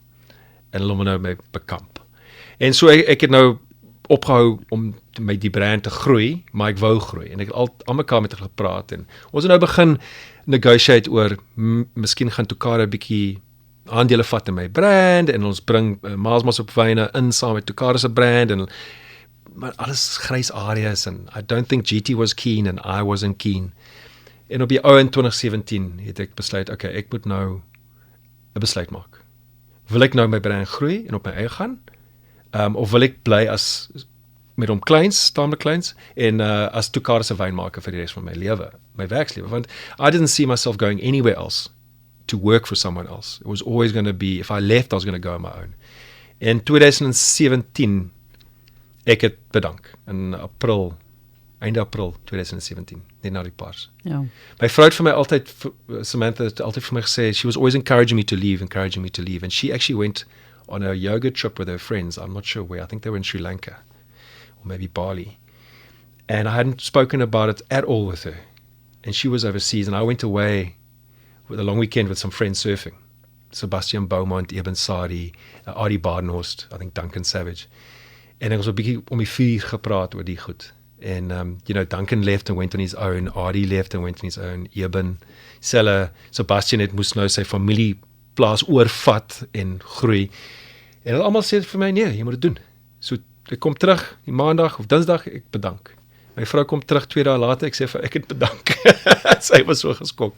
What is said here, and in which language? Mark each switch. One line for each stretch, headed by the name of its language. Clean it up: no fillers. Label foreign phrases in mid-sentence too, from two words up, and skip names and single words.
Afrikaans: En hulle moet nou my bekamp. En so ek het nou opgehou om met die brand te groei, maar ek wou groei en ek het al mekaar met hulle gepraat en ons het nou begin negotiate oor miskien gaan Tukara 'n bietjie aandele vat in my brand en ons bring Miles Mossop wyne in saam met Tukara se brand en maar alles grys areas en
English: I don't think GT was keen and I wasn't keen.
Afrikaans: En op die ou in 2017 het ek besluit, okay, ek moet nou 'n besluit maak. Wil ek nou my brand groei en op my eie gaan? Of wil ek bly as met hom taamlik kleins en as Tukara se wynmaker vir die res van my lewe, my werkslewe, want
English: I didn't see myself going anywhere else to work for someone else. It was always going to be, if I left, I was going to go on my own.
Afrikaans: In 2017 ek het bedank in einde April 2017, net na die Pars. Ja. My vrou het vir my altyd, Samantha het altyd vir my gesê,
English: she was always encouraging me to leave, and she actually went on a yoga trip with her friends. I'm not sure where. I think they were in Sri Lanka or maybe Bali. And I hadn't spoken about it at all with her. And she was overseas and I went away with a long weekend with some friends surfing. Sebastian Beaumont, Eben Sadi, Adi Badenhorst, I think Duncan Savage.
Afrikaans: En ek was 'n bietjie om die vuur gepraat oor die goed.
English: And Duncan left and went on his own. Adi left and went on his own.
Afrikaans: Eben, Sebastian het moes nou sy familieplaas oorvat en groei. En hulle almal sê vir my, nee, jy moet dit doen. So ek kom terug die maandag of dinsdag, ek bedank. My vrou kom terug 2 dae later, ek sê vir ek het bedank. Sy was so geskok.